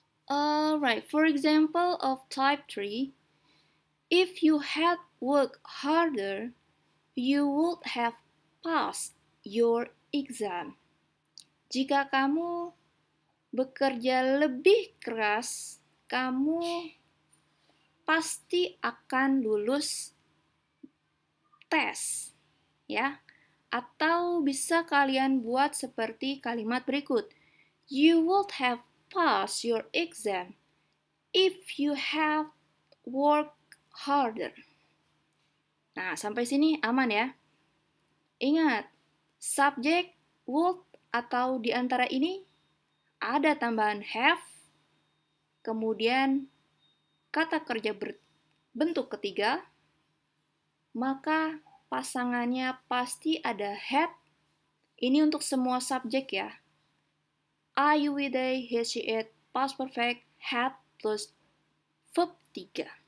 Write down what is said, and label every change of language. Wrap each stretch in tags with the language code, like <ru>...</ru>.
<en>Alright, for example of type 3, if you had worked harder, you would have passed your exam.</en> <id>Jika kamu bekerja lebih keras, kamu pasti akan lulus tes, ya. Atau bisa kalian buat seperti kalimat berikut.</id> <en>You would have passed your exam if you have worked harder.</en> <id>Nah, sampai sini aman ya. Ingat, subjek, would, atau di antara ini ada tambahan have, kemudian kata kerja berbentuk ketiga, maka pasangannya pasti ada had. Ini untuk semua subjek ya.</id> <en>I, you, we, they, he, she, it, past perfect, had, plus verb 3.</en>